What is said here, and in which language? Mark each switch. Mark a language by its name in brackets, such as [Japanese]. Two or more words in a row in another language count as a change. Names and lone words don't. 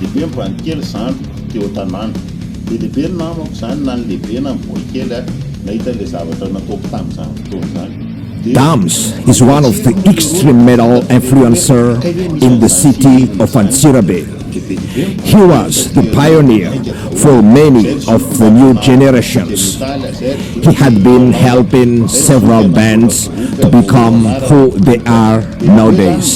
[Malagasy] dia be mivany zany teo tanàna be dia be ny namako zany na ny lehibe na ny boy kely a nahita le zavatra nataoko tamin'izany fotoana zany. [English] Dams is one of the extreme metal influencer in the city of Antsirabe. He was the pioneer for many of the new generations. He had been helping several bands to become who they are nowadays.